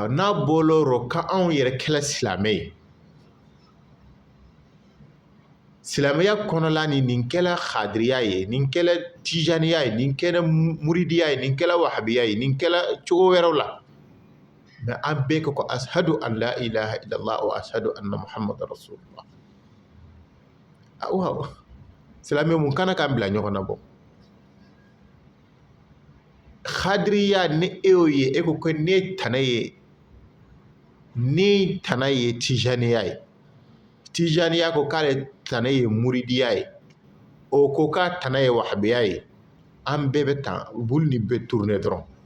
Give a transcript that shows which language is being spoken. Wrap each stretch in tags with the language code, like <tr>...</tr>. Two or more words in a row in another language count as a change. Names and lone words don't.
<bm>N'a bɔlɔrɔ ka anw yɛrɛ kɛla silamɛ ye, silamɛya kɔnɔla ni nin kɛla khadiriya ye, nin kɛla tijaniya ye, nin kɛla muridiya ye, nin kɛla wahabiya ye, nin kɛla cogo wɛrɛw la, mais an bɛɛ ko</bm> <ar>أشهد أن لا إله إلا الله وأشهد أن محمد رسول الله.</ar> <bm>Waaw, silamɛ mun kana k'an bila ɲɔgɔn na bɔ. Khadiriya ni e y'o ye e ko ko ne tana ye tijaniya ye, tijaniya ko k'ale tana ye muridiya ye, o ko k'a tana ye wahabiya ye, an bɛɛ bɛ tan bulu ni bɛ tourner dɔrɔn.</bm>